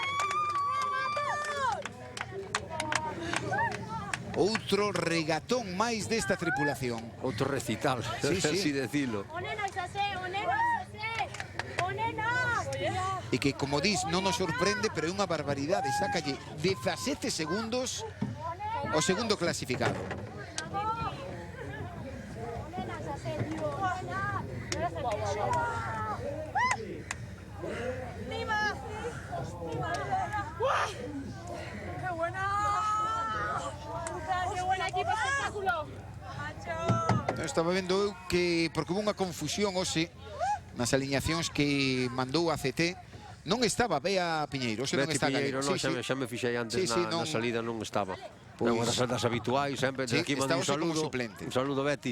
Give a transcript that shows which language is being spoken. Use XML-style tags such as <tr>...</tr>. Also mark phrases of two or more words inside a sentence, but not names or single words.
<gl>Outro regatón máis desta tripulación. Outro recital, así decilo. E que, como dis, non nos sorprende, pero é unha barbaridade. Sácalle 17 segundos o segundo clasificado.</gl> <es>¡Qué buena! ¡Qué buen equipo, espectáculo!</es> <gl>Estaba vendo eu que, porque hubo unha confusión hoxe nas aliñacións que mandou a CT, non estaba Bea Piñeiro, non está Piñeiro, Galego. Xa me fixei antes na salida, non estaba. Das habituais, sempre, aquí mando un saludo, Betty.</gl>